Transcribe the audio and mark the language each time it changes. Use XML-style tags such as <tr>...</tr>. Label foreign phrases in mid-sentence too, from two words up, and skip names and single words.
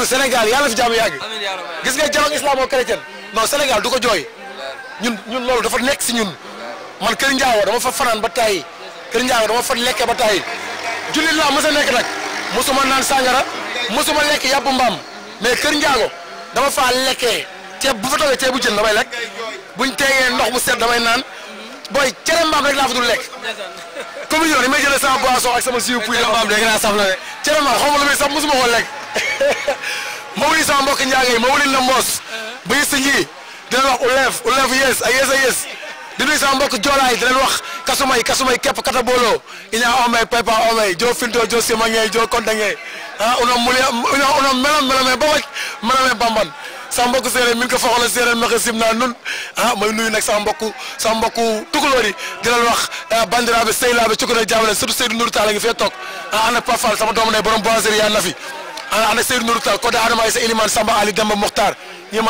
<wo>Sénégal yàlla fi jàmm yàgg gis nga</wo> <fr>dialogue islamo-chrétien</fr> <wo>non Sénégal du ko jooy ñun loolu dafa nekk si ñun man Kër Ndiago dama fa fanaan ba tàyyi Kër Ndiago dama fa lekkee ba tàyyi jullit laa mos a nekk nag mosuma naan sàngara mosuma lekk yàpp mbaam mais Kër Ndiago dama faa lekkee ceeb bu fa toogee ceebu jën damay lekk buñ teegee ndox mu set damay naan booy cere mbaam rek laa fa dul lekk communion ni may jëlee sama boisson ak sama siw puy mbaam dégg naa saf na de cere mbaam xaw ma lu muy saf mosuma ko lekk ma wuli sama mbokk Ndiago yi ma wuli na mboos ba yës nji dina wax uleef yes a yes di nuyu sama mbokk joolaay di leen wax</wo> <dyo>kasumay képp kata booloo iña omey pepa omey jo finto jo simaŋe jo kontaŋe unom melome ba wacc melome bamban</dyo> <wo>sama mbokk séeréer</wo> <srr>min ko faxola séeréer maxe simna</srr> <wo>nun may nuyu nag sama mbokk tukulóor yi di leen wax</wo> <ff>bandiraɓe seylaaɓe cukuna jabale</ff> <wo>surtout Seydou Nourou Tall a ngi fee toog ànd ak Pape Fall sama doomu ne borom boiserie yaa nafi ànd ak Seydou Nourou Tall côté Adama Aïssa Elimane Samba Ali Demba Mokhtar ñi ma</wo>